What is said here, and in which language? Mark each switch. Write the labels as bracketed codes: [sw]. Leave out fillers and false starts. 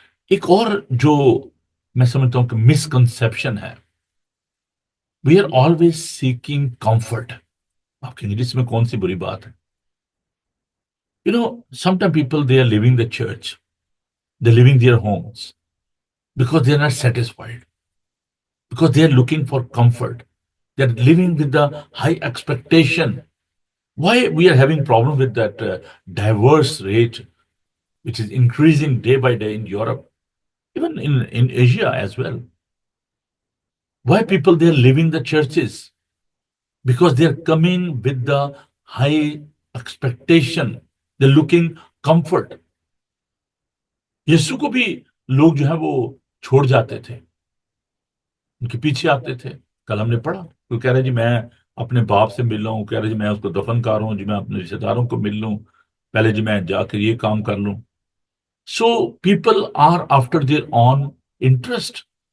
[hi] एक और जो मैं समझता हूं कि मिसकंसेप्शन है, [en] We are always seeking comfort. [hi] आपके इंग्लिश में कौन सी बुरी बात है? [en] You know, sometime people they are leaving the church, they leaving their homes because they are not satisfied, because they are looking for comfort. They are living with the high expectation. Why we are having problem with that diverse rate which is increasing day by day in Europe, even in Asia as well. Why people they are leaving the churches? Because they are coming with the high expectation. They're looking comfort. [hi] यीशु को भी लोग जो है वो छोड़ जाते थे, उनके पीछे आते थे. कल हमने पढ़ा, कोई कह रहा है जी मैं अपने बाप से मिल रहा हूँ, कह रहा है जी मैं उसको दफन कर रहा हूँ, जी मैं अपने रिश्तेदारों को मिल लूँ, पहले जी मैं जाकर ये काम कर लूँ. [en] So people are after their own interest.